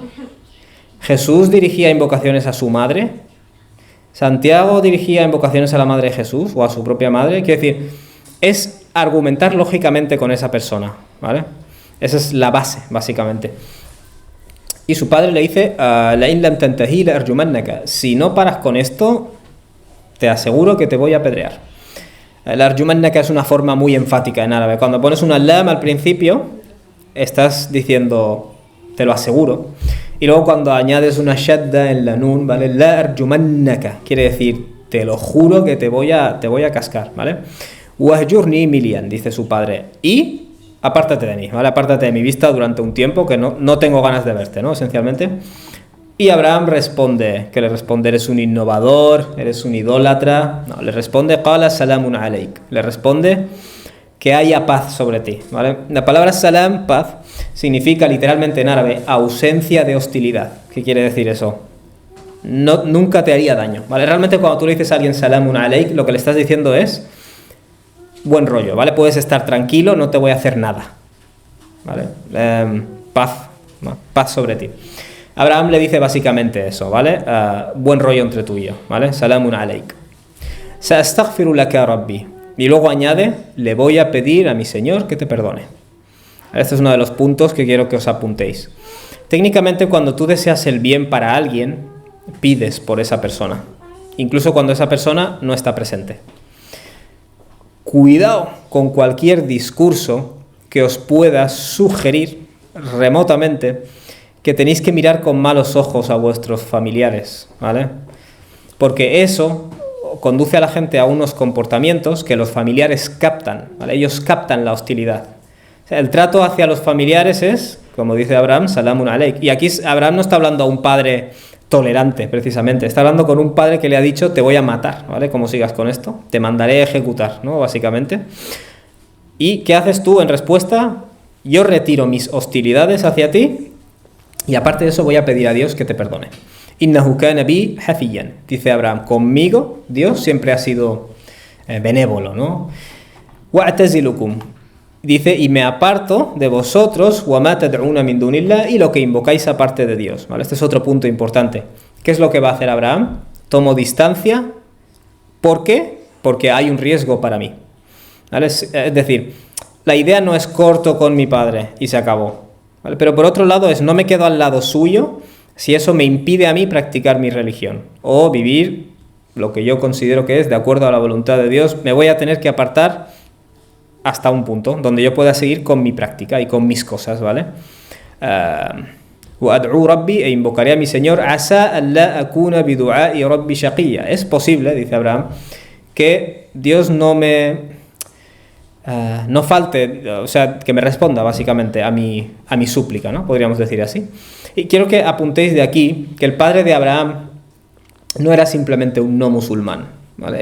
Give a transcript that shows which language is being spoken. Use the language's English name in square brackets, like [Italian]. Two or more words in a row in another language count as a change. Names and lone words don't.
[Spanish] ¿Jesús dirigía invocaciones a su madre? ¿Santiago dirigía invocaciones a la madre de Jesús o a su propia madre? Quiero decir, es argumentar lógicamente con esa persona, ¿vale? Esa es la base, básicamente. Y su padre le dice: [Arabic] لئن لم تنته لأرجمنك, [Spanish] si no paras con esto, te aseguro que te voy a apedrear. [Arabic] لأرجمنك [Spanish] es una forma muy enfática en árabe. Cuando pones una lam al principio, estás diciendo: te lo aseguro. Y luego cuando añades una shadda en la nun, ¿vale? [Arabic] لأرجمنك [Spanish] quiere decir: te lo juro que te voy a cascar, ¿vale? [Arabic] واهجرني مليا, [Spanish] dice su padre, y apártate de mí, ¿vale? Apártate de mi vista durante un tiempo que no tengo ganas de verte, ¿no? Esencialmente. Y Abraham responde, ¿qué le responde? ¿Eres un innovador? ¿Eres un idólatra? No, le responde, [Arabic] قال سلام عليك. [Spanish] Le responde que haya paz sobre ti, ¿vale? La palabra salam, paz, significa literalmente en árabe ausencia de hostilidad. ¿Qué quiere decir eso? No, nunca te haría daño, ¿vale? Realmente cuando tú le dices a alguien [Arabic] سلام عليك, [Spanish] lo que le estás diciendo es buen rollo, ¿vale? Puedes estar tranquilo, no te voy a hacer nada, ¿vale? Paz, ¿no? Paz sobre ti. Abraham le dice básicamente eso, ¿vale? Buen rollo entre tú y yo, ¿vale? [Arabic] سلام عليك. سأستغفر لك ربي. [Spanish] Y luego añade, le voy a pedir a mi Señor que te perdone. Este es uno de los puntos que quiero que os apuntéis. Técnicamente, cuando tú deseas el bien para alguien, pides por esa persona, incluso cuando esa persona no está presente. Cuidado con cualquier discurso que os pueda sugerir remotamente que tenéis que mirar con malos ojos a vuestros familiares, ¿vale? Porque eso conduce a la gente a unos comportamientos que los familiares captan, ¿vale? Ellos captan la hostilidad. O sea, el trato hacia los familiares es, como dice Abraham, [Arabic] سلام عليك. [Spanish] Y aquí Abraham no está hablando a un padre tolerante, precisamente. Está hablando con un padre que le ha dicho, te voy a matar, ¿vale? Como sigas con esto, te mandaré a ejecutar, ¿no? Básicamente. ¿Y qué haces tú en respuesta? Yo retiro mis hostilidades hacia ti y aparte de eso voy a pedir a Dios que te perdone. [Arabic] إنه كان بي حفيا, [Spanish] dice Abraham, conmigo Dios siempre ha sido benévolo, ¿no? Wa'tazilukum, dice, y me aparto de vosotros, [Arabic] وما تدعون من دون الله, [Spanish] y lo que invocáis aparte de Dios, ¿vale? Este es otro punto importante. ¿Qué es lo que va a hacer Abraham? Tomo distancia. ¿Por qué? Porque hay un riesgo para mí, ¿vale? Es decir, la idea no es corto con mi padre y se acabó, ¿vale? Pero por otro lado es no me quedo al lado suyo si eso me impide a mí practicar mi religión o vivir lo que yo considero que es de acuerdo a la voluntad de Dios. Me voy a tener que apartar hasta un punto donde yo pueda seguir con mi práctica y con mis cosas, ¿vale? [Arabic] وَأَدْعُو رَبِّي, [Spanish] e invocaré a mi Señor, [Arabic] عَسَىٰ أَلَّا أَكُونَ بِدُعَاءِ رَبِّ شَقِيًّا. [Spanish] Es posible, dice Abraham, que Dios no falte, o sea, que me responda básicamente a mi súplica, ¿no? Podríamos decir así. Y quiero que apuntéis de aquí que el padre de Abraham no era simplemente un no musulmán, ¿vale?